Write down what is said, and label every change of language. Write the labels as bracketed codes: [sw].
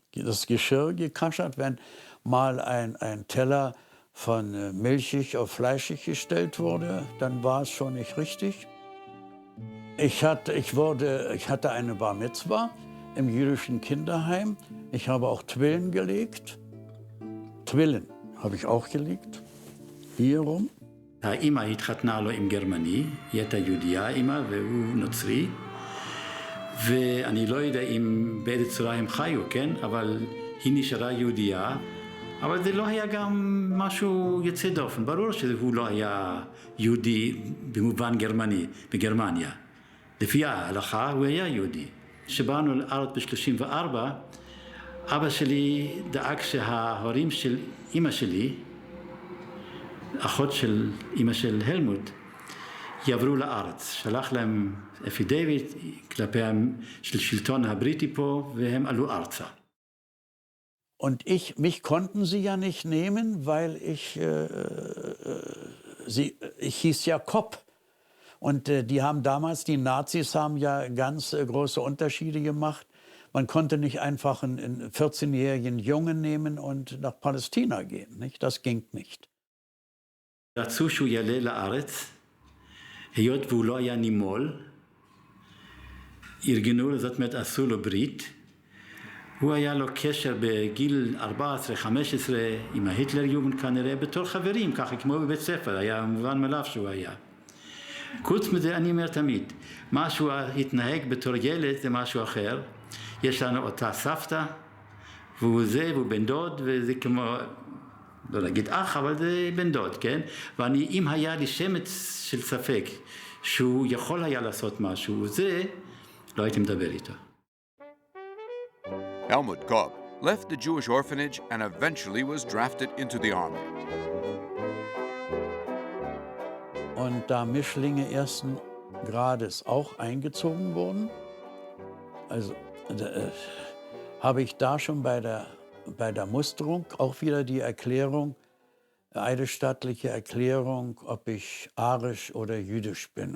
[de] Das Geschirr gekaschert, wenn mal ein Teller von milchig auf fleischig gestellt wurde, dann war es schon nicht richtig. Ich hatte eine Bar Mitzwa im jüdischen Kinderheim. Ich habe auch Twillen gelegt. Twillen habe ich auch gelegt. Hier rum. [he] האמא התחתנה לו עם גרמני, היא הייתה יהודייה אמא והוא נוצרי. ואני לא יודע אם באיזה צורה הם חיו, כן? אבל היא נשארה יהודייה. אבל זה לא היה גם משהו יוצא דופן. ברור שהוא לא היה יהודי במובן גרמני, בגרמניה. לפי ההלכה הוא היה יהודי. כשבאנו לארץ ב-34, אבא שלי דאג שההורים של אמא שלי, אחות של אמא של הלמוט, יעברו לארץ. שלח להם אפידייוויט כלפי השלטון הבריטי פה, והם עלו ארצה. [de] Und mich konnten sie ja nicht nehmen, weil ich hieß ja Kopp. Und die Nazis haben ja ganz große Unterschiede gemacht, Man konnte nicht einfach einen 14-jährigen Jungen nehmen und nach Palästina gehen. Nicht? Das ging nicht. [he] רצו שהוא יעלה לארץ, היות והוא לא היה נימול, ארגנו, זאת אומרת עשו לו ברית, הוא היה לו קשר בגיל 14-15 עם ההיטלר יוגנד כנראה בתור חברים, ככה כמו בבית ספר, היה מובן מאליו שהוא היה. חוץ מזה אני אומר תמיד, מה שהוא התנהג בתור ילד זה משהו אחר, יש לנו אותה סבתא, והוא זה, והוא בן דוד, וזה כמו, לא להגיד אח, אבל זה בן דוד, כן? ואני, אם היה לי שמץ של ספק שהוא יכול היה לעשות משהו, זה, לא הייתי מדבר איתו. [en] Helmut Kopp left the Jewish orphanage and eventually was drafted into the army. [de] Und da Mischlinge ersten Grades auch eingezogen wurden, also habe ich da schon bei der Musterung auch wieder die Erklärung, eidesstattliche Erklärung, ob ich arisch oder jüdisch bin.